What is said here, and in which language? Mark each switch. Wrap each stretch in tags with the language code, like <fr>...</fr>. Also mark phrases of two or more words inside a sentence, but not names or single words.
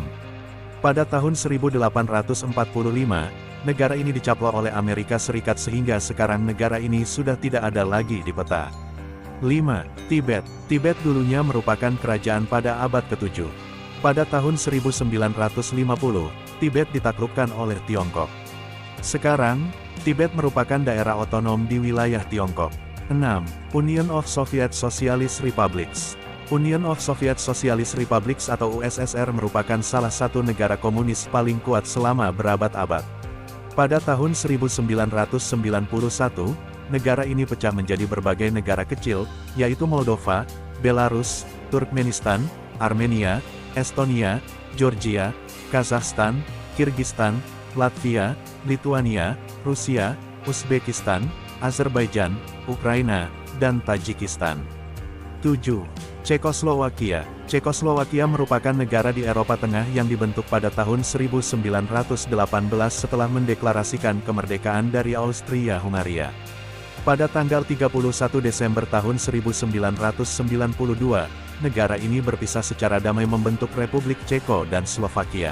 <id>Pada tahun 1845, negara ini dicaplok oleh Amerika Serikat sehingga sekarang negara ini sudah tidak ada lagi di peta. 5. Tibet. Tibet dulunya merupakan kerajaan pada abad ke-7. Pada tahun 1950, Tibet ditaklukkan oleh Tiongkok. Sekarang, Tibet merupakan daerah otonom di wilayah Tiongkok. 6. Union of Soviet Socialist Republics. Union of Soviet Socialist Republics atau USSR merupakan salah satu negara komunis paling kuat selama berabad-abad. Pada tahun 1991, negara ini pecah menjadi berbagai negara kecil, yaitu Moldova, Belarus, Turkmenistan, Armenia, Estonia, Georgia, Kazakhstan, Kirgistan, Latvia, Lituania, Rusia, Uzbekistan, Azerbaijan, Ukraina, dan Tajikistan. 7. Cekoslowakia. Cekoslowakia merupakan negara di Eropa Tengah yang dibentuk pada tahun 1918 setelah mendeklarasikan kemerdekaan dari Austria-Hungaria. Pada tanggal 31 Desember tahun 1992, negara ini berpisah secara damai membentuk Republik Ceko dan Slovakia.</id>